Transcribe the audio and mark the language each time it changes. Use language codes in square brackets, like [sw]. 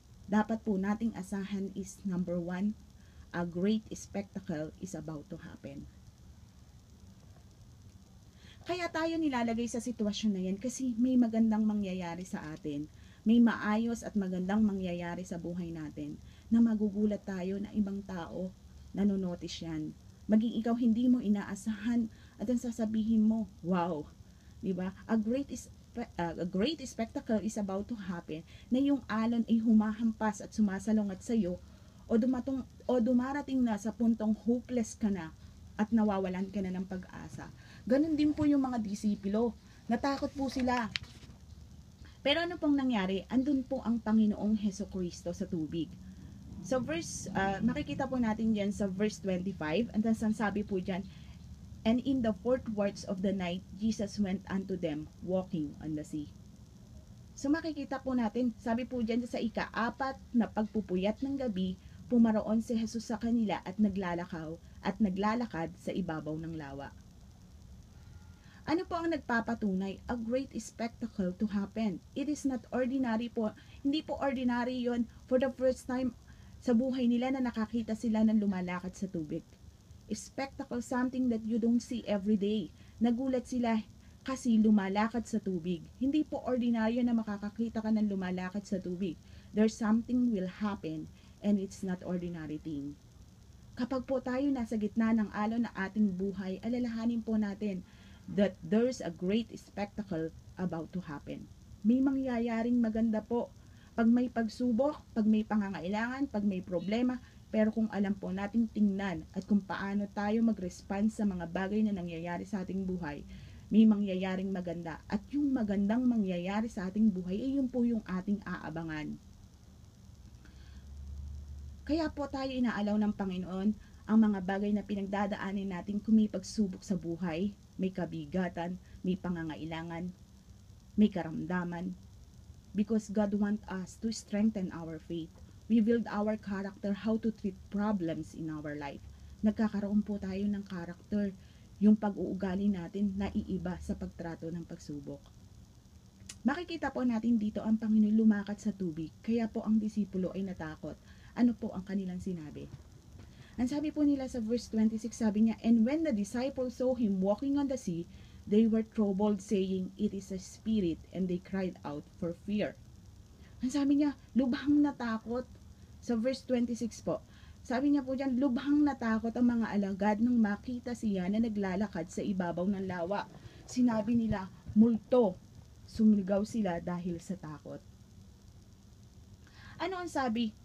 [tl] Dapat po nating asahan [en] is number 1, a great spectacle is about to happen. [tl] Kaya tayo nilalagay sa sitwasyon na yan kasi may magandang mangyayari sa atin. May maayos at magandang mangyayari sa buhay natin na magugulat tayo na ibang tao nanonotice yan. Maging ikaw hindi mo inaasahan at ang sasabihin mo, wow, di ba? [en] A great spectacle is about to happen [tl] na yung alon ay humahampas at sumasalungat sa iyo o dumarating na sa puntong hopeless ka na at nawawalan ka na ng pag-asa. Ganon din po yung mga disipulo. Natakot po sila. Pero ano pong nangyari? Andun po ang Panginoong Hesukristo sa tubig. So makikita po natin dyan sa verse 25, [en] and then [tl] sabi po dyan, [en] and in the 4th watch of the night, Jesus went unto them, walking on the sea. [tl] So makikita po natin, sabi po dyan sa ika-4 na pagpupuyat ng gabi, pumaroon si Jesus sa kanila at naglalakad sa ibabaw ng lawa. Ano po ang nagpapatunay? [en] A great spectacle to happen. It is not ordinary po. [tl] Hindi po ordinary yon [en] for the first time [tl] sa buhay nila na nakakita sila ng lumalakad sa tubig. [en] Spectacle, something that you don't see every day. [tl] Nagulat sila kasi lumalakad sa tubig. Hindi po ordinaryo na makakakita ka ng lumalakad sa tubig. [en] There's something will happen and it's not ordinary thing. [tl] Kapag po tayo nasa gitna ng alon na ating buhay, alalahanin po natin [en] that there's a great spectacle about to happen. [tl] May mangyayaring maganda po. Pag may pagsubok, pag may pangangailangan, pag may problema, pero kung alam po nating tingnan at kung paano tayo mag-respond sa mga bagay na nangyayari sa ating buhay, may mangyayaring maganda. At yung magandang mangyayari sa ating buhay ay yun po yung ating aabangan. Kaya po tayo inaalaw ng Panginoon ang mga bagay na pinagdadaanin natin kung may pagsubok sa buhay, may kabigatan, may pangangailangan, may karamdaman. [en] Because God wants us to strengthen our faith. We build our character how to treat problems in our life. [tl] Nagkakaroon po tayo ng character, yung pag-uugali natin na iiba sa pagtrato ng pagsubok. Makikita po natin dito ang Panginoon lumakad sa tubig, kaya po ang disipulo ay natakot. Ano po ang kanilang sinabi? Ang sabi po nila sa verse 26, sabi niya, [en] "And when the disciples saw him walking on the sea, they were troubled, saying, 'It is a spirit,' and they cried out for fear." [tl] Ang sabi niya, lubhang natakot. Sa verse 26 po, sabi niya po dyan, lubhang natakot ang mga alagad nang makita siya na naglalakad sa ibabaw ng lawa. Sinabi nila, multo. Sumigaw sila dahil sa takot. Ano ang sabi?